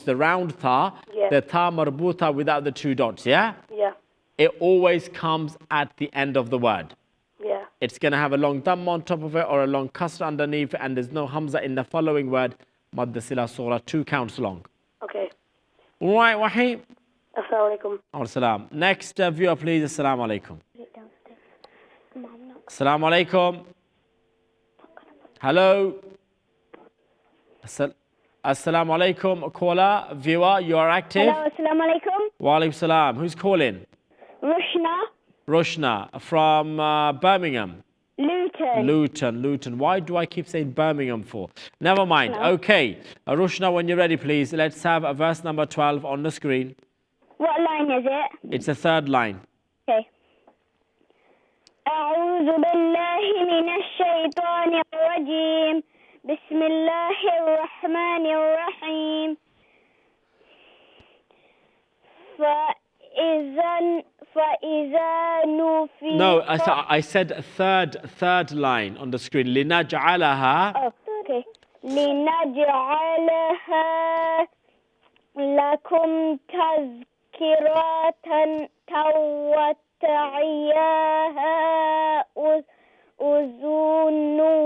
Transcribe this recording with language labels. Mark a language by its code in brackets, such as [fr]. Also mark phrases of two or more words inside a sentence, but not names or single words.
[en] The round ta, the ta marbuta without the two dots, yeah? Yeah. It always comes at the end of the word. Yeah. It's going to have a long dhamma on top of it or a long kasra underneath, and there's no hamza in the following word. Madd Sila Sughra, 2 counts long. Okay. All right, Wahi? [ar] السلام عليكم. [en] As-salam. Next viewer, please. [ar] السلام عليكم. السلام عليكم. Hello. السلام عليكم. [en] Caller, viewer, you are active. Hello, [ar] السلام عليكم. وعليكم السلام. [en] Who's calling? Rushna. Rushna from Birmingham. Luton. Why do I keep saying Birmingham for? Never mind. Hello. Okay. Rushna, when you're ready, please. Let's have verse number 12 on the screen. What line is it? It's the 3rd line. Okay. [ar] أعوذ بالله من الشيطان الرجيم بسم الله الرحمن الرحيم فإذا نفخ. [en] No, I said third line on the screen. [ar] لنجعلها. [en] Oh, okay. [ar] لنجعلها لكم تذكرة وتعيها أذن